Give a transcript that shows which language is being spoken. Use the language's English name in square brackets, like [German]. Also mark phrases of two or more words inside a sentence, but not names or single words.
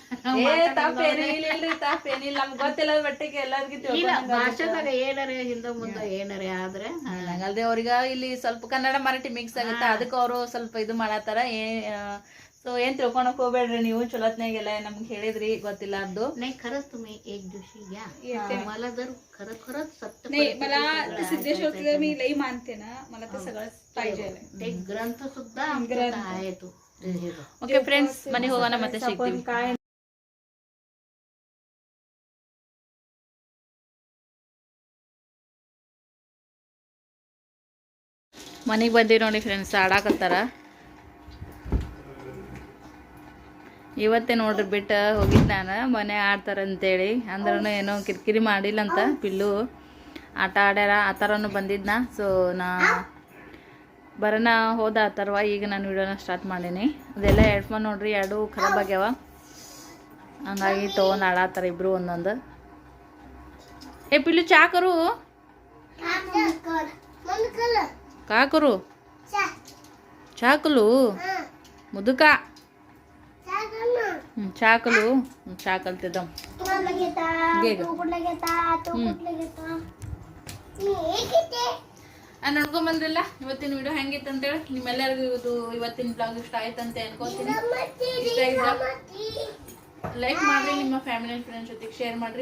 [Kannada] ತಪ್ಪೇನಿಲ್ಲ, ನಮ್ಗೆ ಗೊತ್ತಿಲ್ಲ ಬಟ್ಟಿಗೆ ಎಲ್ಲರಿಗೂ ಭಾಷೆದಾಗ ಏನಾರ ಹಿಂದ ಮುಂದ ಏನಾರ ಆದ್ರೆ ಹಂಗಲ್ರಿ. ಅವ್ರಿಗ ಇಲ್ಲಿ ಸ್ವಲ್ಪ ಕನ್ನಡ ಮರಾಠಿ ಮಿಕ್ಸ್ ಆಗುತ್ತೆ, ಅದಕ್ಕೆ ಅವರು ಸ್ವಲ್ಪ ಇದು ಮಾಡತ್ತಾರ. ಸೊ ಏನ್ ತಿಳ್ಕೊಳಕ್ ಹೋಗ್ಬೇಡ್ರಿ ನೀವು, ಚಲೋತ್ನಾಗೆಲ್ಲ ನಮ್ಗೆ ಹೇಳಿದ್ರಿ ಗೊತ್ತಿಲ್ಲ ಅದು. [Marathi] नाही खरंच तुम्ही एक दिवशी या, मला जर खरंच सत्य नाही, मला सिद्धेश्वरचं मी लई मानते ना, मला ते सगळंच पाहिजे. ते ग्रंथ सुद्धा आमच्यात आहे तो. [English] okay friends, [Kannada] ಮನೆ ಹೋಗೋಣ, ಮತ್ತೆ ಸಿಗ್ತೀವಿ. ಮನೆಗೆ ಬಂದೀವಿ ನೋಡಿ ಫ್ರೆಂಡ್ಸ್, ಆಡಾಕತ್ತಾರ. ಇವತ್ತೇ ನೋಡ್ರಿ ಬಿಟ್ಟು ಹೋಗಿದ್ದು ನಾನು, ಮನೆ ಆಡ್ತಾರಂತೇಳಿ. ಅಂದ್ರೂ ಏನೋ ಕಿರಿಕಿರಿ ಮಾಡಿಲ್ಲಂತ. ಪಿಲ್ಲು ಆಟ ಆಡ್ಯಾರ, ಆ ಥರನೂ ಬಂದಿದ್ನ. ಸೊ ನಾ ಬರೋಣ ಹೋದ ಆ ಥರವ. ಈಗ ನಾನು ವಿಡಿಯೋನ ಸ್ಟಾರ್ಟ್ ಮಾಡೀನಿ. ಅದೆಲ್ಲ ಹೆಡ್ಫೋನ್ ನೋಡ್ರಿ, ಎರಡು ಖರಾಬ್ ಆಗ್ಯಾವ, ಹಂಗಾಗಿ ತೊಗೊಂಡು ಆಡಾತ್ತಾರ ಇಬ್ರು ಒಂದೊಂದು. [Marathi] ए पिल्लू, चहा करू, का करू, चहा कलू, मुदुका चहा कलू, चहा कलते [Kannada] ನೋಡ್ಕೊಂಬಂದ್ರಲ್ಲ ಇವತ್ತಿನ ವಿಡಿಯೋ ಹೆಂಗಿತ್ತು ಅಂತೇಳಿ. ನಿಮ್ಮೆಲ್ಲರಿಗೂ ಇದು ಇವತ್ತಿನ ಬ್ಲಾಗ್ ಇಷ್ಟ ಆಯ್ತು ಅಂತ ಅನ್ಕೋತೀನಿ. ಇಷ್ಟ ಆಗಿದ್ರೆ ಲೈಕ್ ಮಾಡ್ರಿ, ನಿಮ್ಮ [English] family and friends [Kannada] ಜೊತೆಗೆ ಶೇರ್ ಮಾಡ್ರಿ.